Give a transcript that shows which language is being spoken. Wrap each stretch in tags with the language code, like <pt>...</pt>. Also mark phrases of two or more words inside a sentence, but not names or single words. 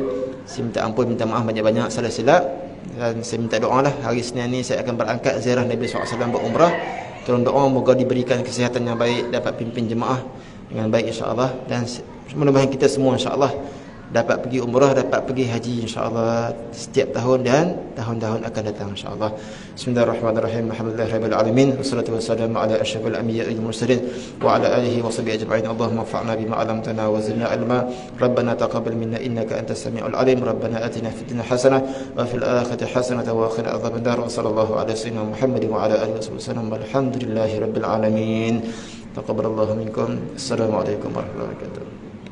<ms>Saya minta ampun, minta maaf banyak-banyak salah silap. Dan saya minta doa lah, hari Senin ni saya akan berangkat ziarah Nabi SAW berumrah. Tolong doa moga diberikan kesihatan yang baik, dapat pimpin jemaah dengan baik</ms> <ar>إن شاء الله.</ar> <ms>Dan mudah-mudahan kita semua</ms> <ar>إن شاء الله</ar> <ms>dapat pergi umrah, dapat pergi haji</ms> <ar>إن شاء الله</ar> <ms>setiap tahun dan tahun-tahun akan datang</ms> <ar>إن شاء الله. بسم الله الرحمن الرحيم. الحمد لله رب العالمين. والصلاة والسلام على أشرف الأنبياء والمرسلين وعلى آله وصحبه أجمعين. اللهم انفعنا بما علمتنا وزدنا علما. ربنا تقبل منا إنك أنت السميع العليم. ربنا آتنا في الدنيا حسنة وفي الآخرة حسنة وقنا عذاب النار. صلى الله على سيدنا محمد وعلى آله وسلم. والحمد لله رب العالمين. تقبل الله منكم. السلام عليكم ورحمة الله وبركاته.</ar>